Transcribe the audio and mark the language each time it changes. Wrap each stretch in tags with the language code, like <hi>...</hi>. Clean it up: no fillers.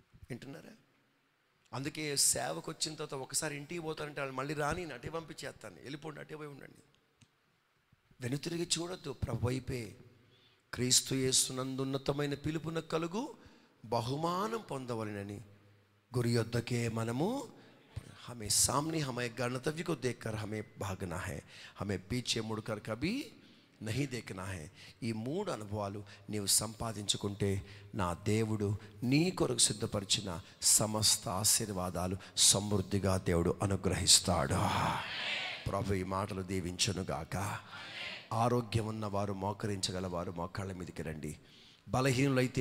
<te>వింటున్నారా? అందుకే సేవకు వచ్చిన తర్వాత ఒకసారి ఇంటికి పోతానంటే వాళ్ళు మళ్ళీ రాని అటే పంపించేస్తాను, వెళ్ళిపోండి, అటే పోయి ఉండండి. వెనుతిరిగి చూడొద్దు, ప్రభు వైపే. క్రీస్తు యేసునందున్నతమైన పిలుపున కలుగు బహుమానం పొందవలెనని గురి యొద్దకే మనము.</te> <hi>हमें सामने हमें गणतव्य को देखकर हमें भागना है, हमें पीछे मुड़कर कभी नहीं देखना है.</hi> <te>ఈ 3 అనుభవాలు నీవు సంపాదించుకుంటే నా దేవుడు నీ కొరకు సిద్ధపరిచిన సమస్త ఆశీర్వాదాలు సమృద్ధిగా దేవుడు అనుగ్రహిస్తాడు. ప్రభు ఈ మాటలు దీవించునుగాక. ఆరోగ్యం ఉన్నవారు, మోకరించగలవారు మోకాళ్ళ మీదకి రండి. బలహీనులైతే</te>